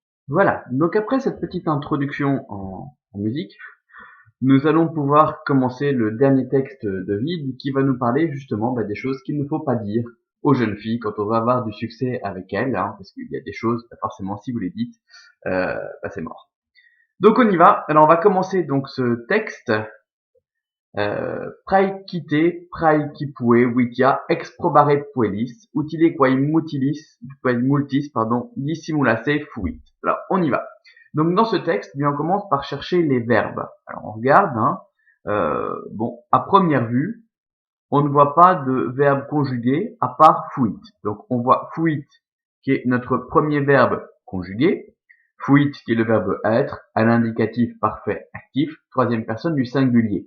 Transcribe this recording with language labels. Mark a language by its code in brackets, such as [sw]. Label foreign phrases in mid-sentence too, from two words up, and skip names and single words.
[fr] Voilà, donc après cette petite introduction en musique, nous allons pouvoir commencer le dernier texte de Vide qui va nous parler justement des choses qu'il ne faut pas dire aux jeunes filles quand on va avoir du succès avec elles, hein, parce qu'il y a des choses, forcément si vous les dites, c'est mort. Donc on y va, alors on va commencer donc ce texte. [la] Praecite, praecipue vitia exprobare puellis, utile quae multis, dissimulasse fuit. [fr] Alors, on y va. Donc, dans ce texte, bien, on commence par chercher les verbes. Alors, on regarde, hein, à première vue, on ne voit pas de verbe conjugué à part fuit. Donc, on voit fuit, qui est notre premier verbe conjugué, fuit, qui est le verbe être, à l'indicatif parfait actif, troisième personne du singulier.